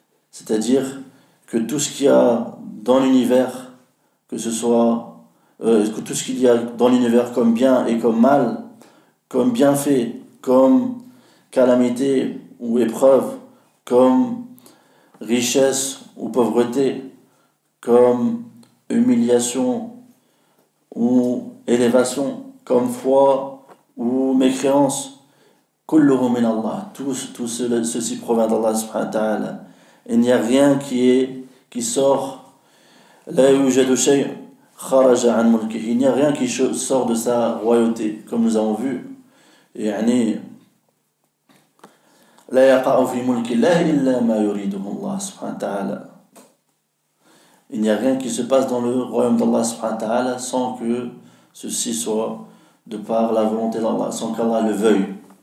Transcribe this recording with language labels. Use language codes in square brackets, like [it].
[fr] C'est-à-dire que tout ce qu'il y a dans l'univers, que tout ce qu'il y a dans l'univers comme bien et comme mal, comme bienfait, comme calamité ou épreuve, comme richesse ou pauvreté, comme humiliation ou élévation, comme foi ou mécréance, [ar] kulluhu min Allah, [fr] tout ceci provient d'Allah subhanahu wa ta'ala. Il n'y a rien qui sort, [ar] la yujadu shay' kharaja an mulkihi, [fr] il n'y a rien qui sort de sa royauté, comme nous avons vu. [ar] يعني لا يقع في ملك الله إلا ما يريده الله سبحانه وتعالى. [fr] Il n'y a rien qui se passe dans le royaume d'Allah subhanahu wa ta'ala sans que ceci soit de par la volonté d'Allah, sans qu'Allah le veuille.